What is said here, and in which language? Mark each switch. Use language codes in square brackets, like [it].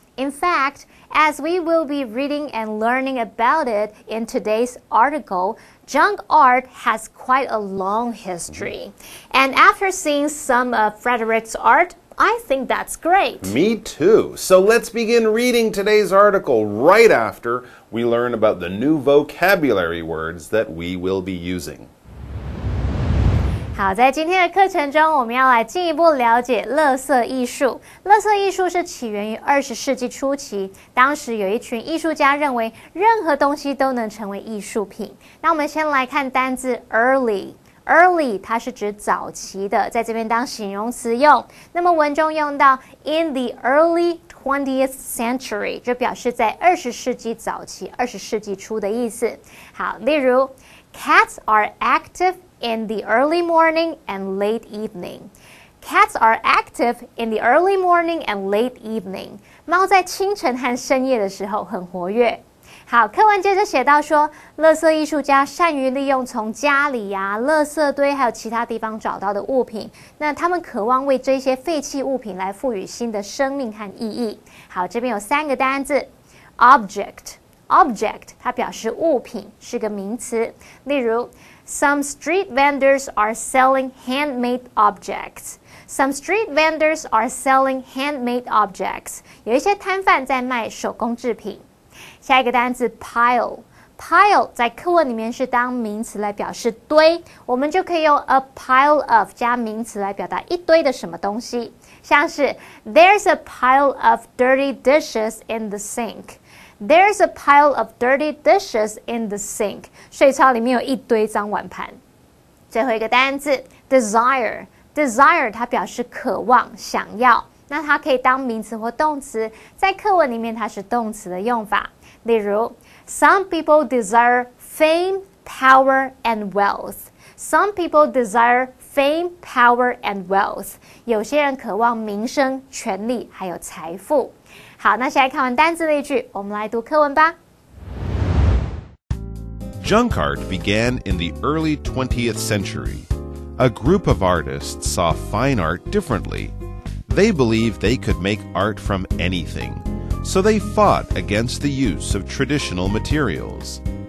[en] In fact, as we will be reading and learning about it in today's article, junk art has quite a long history. And after seeing some of Frederick's art, I think that's great. Me too. So let's begin reading today's article right after we learn about the new vocabulary words that we will be using. [zh] 好，在今天的课程中，我们要来进一步了解垃圾艺术。垃圾艺术是起源于20世纪初期，当时有一群艺术家认为任何东西都能成为艺术品。那我们先来看单字 early。early 它是指早期的，在这边当形容词用。那么文中用到 [en] in the early 20th century [zh] 就表示在20世纪早期、20世纪初的意思。好，例如 [en] Cats are active in the early morning and late evening. Cats are active in the early morning and late evening. [zh] 猫在清晨和深夜的时候很活跃。好，课文接着写到说，垃圾艺术家善于利用从家里垃圾堆还有其他地方找到的物品，那他们渴望为这些废弃物品来赋予新的生命和意义。好，这边有3个单字 object 它表示物品，是个名词。例如 [en] Some street vendors are selling handmade objects. Some street vendors are selling handmade objects. [zh] 有一些摊贩在卖手工制品。下一个单词 pile 在课文里面是当名词来表示堆，我们就可以用 a pile of 加名词来表达一堆的什么东西，像是 [en] There's a pile of dirty dishes in the sink. [zh] There's a pile of dirty dishes in the sink. 水槽里面有一堆脏碗盘。最后一个单字 desire 它表示渴望、想要，那它可以当名词或动词，在课文里面它是动词的用法。例如 [en] Some people desire fame, power, and wealth. Some people desire fame, power, and wealth. [zh] 有些人渴望名声、权力还有财富。好，那现在看完单字例句，我们来读课文吧。 [en] Junk art began in the early 20th century. A group of artists saw fine art differently. They believed they could make art from anything, so they fought against the use of traditional materials.